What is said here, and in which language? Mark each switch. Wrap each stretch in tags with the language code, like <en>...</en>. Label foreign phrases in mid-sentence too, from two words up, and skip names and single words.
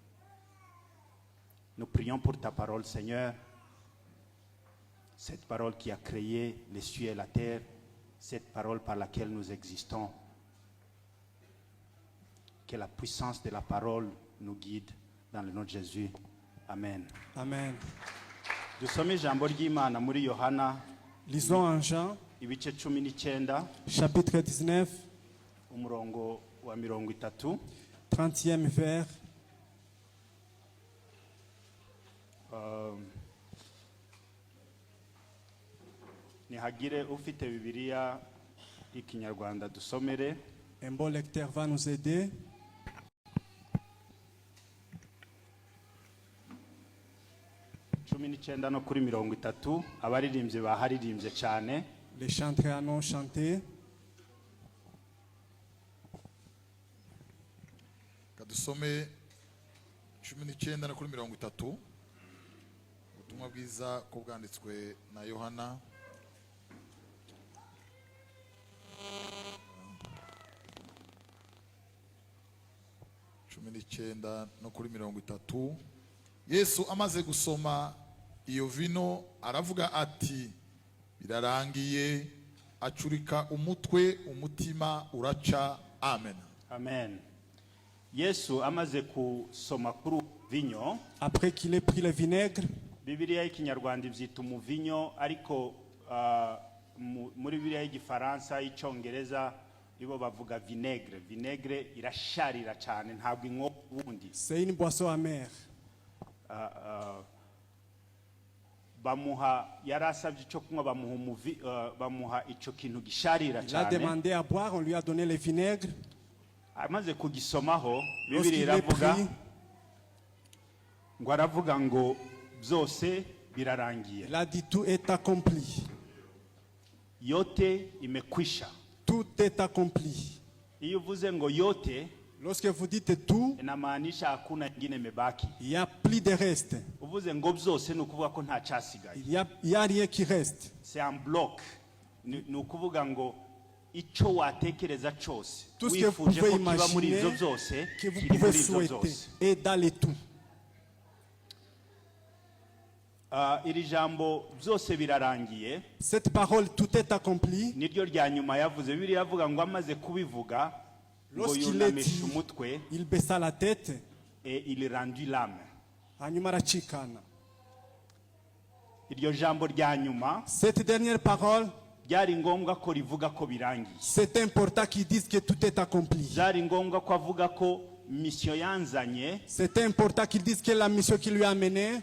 <fr>Nous prions pour ta parole, Seigneur. Cette parole qui a créé les cieux et la terre, cette parole par laquelle nous existons. Que la puissance de la parole nous guide dans le nom de Jésus. Amen. Amen.</fr> <rw>Dusome ijambo ry'Imana muri Yohana</rw> <fr>Lisons en Jean,</fr> <rw>ibice 19</rw> <fr>chapitre 19,</fr> <rw>umurongo wa 30.</rw> <fr>30e vers.</fr> <rw>Nihagire ufite Bibiliya y'ikinyarwanda dusomere.</rw> <fr>Un bon lecteur va nous aider.</fr> <rw>Cumi n'icyenda no kuri 30 abaririmbyi baharirimbye cyane.</rw> <fr>Les chanteurs en ont chanté.</fr> <rw>Kadusome 19 no kuri 30. Ubutumwa bwiza ko bwanditswe na Yohana. Cumi n'icyenda no kuri 30. Yesu amaze gusoma iyo vino aravuga ati birarangiye, acurika umutwe, umutima uraca. Amen. Amen. Yesu amaze kusoma kuri vinyo.</rw> <fr>Après qu'il ait pris le vinaigre,</fr> <rw>Bibiliya y'ikinyarwanda ibyita umuvinyo, ariko muri Bibiliya y'igifaransa y'icyongereza ibo bavuga vinaigre. Vinaigre irasharira cyane, ntabwo inko ubundi.</rw> <fr>c'est une boisson amère.</fr> <rw>Bamuha yarasabye cyo kunywa, bamuha icyo kintu gisharira</rw> <fr>Il a</fr> <rw>cyane.</rw> <fr>demandé à boire, on lui a donné le vinaigre.</fr> <rw>Amaze kugisomaho Bibiliya</rw> <fr>Lorsqu'il est</fr> <rw>iravuga</rw> <fr>pris,</fr> <rw>ngo aravuga ngo byose birarangiye.</rw> <fr>il a dit tout est accompli.</fr> <sw>Yote imekwisha.</sw> <fr>Tout est accompli.</fr> <rw>Iyo uvuze ngo yote,</rw> <fr>Lorsque vous dites tout,</fr> <sw>inamaanisha hakuna ingine mebaki.</sw> <fr>il n'y a plus de reste.</fr> <rw>Uvuze ngo byose ni ukuvuga ko nta cyasigaye.</rw> <fr>Il y a rien qui reste. C'est un bloc.</fr> <rw>Ni ukuvuga ngo icyo watekereza cyose</rw> <fr>Tout ce que vous</fr> <rw>wifuje</rw> <fr>pouvez</fr> <rw>ko kiba muri</rw> <fr>imaginer,</fr> <rw>ibyo byose</rw> <fr>que vous</fr> <rw>kiri</rw> <fr>pouvez</fr> <rw>muri ibyo</rw> <fr>souhaiter,</fr> <rw>byose.</rw> <fr>est dans les tout.</fr> <rw>Iri jambo byose birarangiye</rw> <fr>Cette parole, tout est accompli.</fr> <rw>niryo rya nyuma yavuze. Bibiliya iravuga ngo amaze kubivuga ngo</rw> <fr>Lorsqu'il est</fr> <rw>yunamisha</rw> <fr>dit,</fr> <rw>umutwe</rw> <fr>il baissa la tête. et il rendit l'âme.</fr> <rw>Hanyuma aracikana. Iryo jambo rya nyuma</rw> <fr>Cette dernière parole,</fr> <rw>byari ngombwa ko rivuga ko birangiye.</rw> <fr>c'est important qu'ils disent que tout est accompli.</fr> <rw>Byari ngombwa ko avuga ko mission yanzanye</rw> <fr>C'est important qu'ils disent que la mission qui lui a menée,</fr>